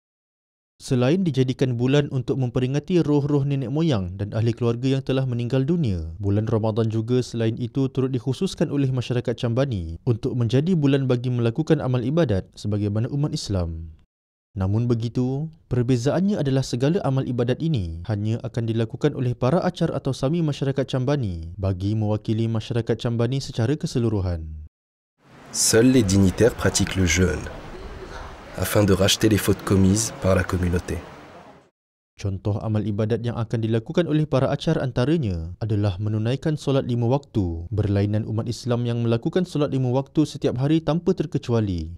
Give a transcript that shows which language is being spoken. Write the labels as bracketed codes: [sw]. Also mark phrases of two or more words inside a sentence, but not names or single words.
[ms] Selain dijadikan bulan untuk memperingati roh-roh nenek moyang dan ahli keluarga yang telah meninggal dunia, bulan Ramadan juga selain itu turut dikhususkan oleh masyarakat Cambani untuk menjadi bulan bagi melakukan amal ibadat sebagaimana umat Islam. Namun begitu, perbezaannya adalah segala amal ibadat ini hanya akan dilakukan oleh para acar atau Sami masyarakat Cambani bagi mewakili masyarakat Cambani secara keseluruhan. [fr] Seuls les dignitaires pratiquent le jeûne afin de racheter les fautes commises par la communauté. [ms] Contoh amal ibadat yang akan dilakukan oleh para acar antaranya adalah menunaikan solat 5 waktu, berlainan umat Islam yang melakukan solat 5 waktu setiap hari tanpa terkecuali.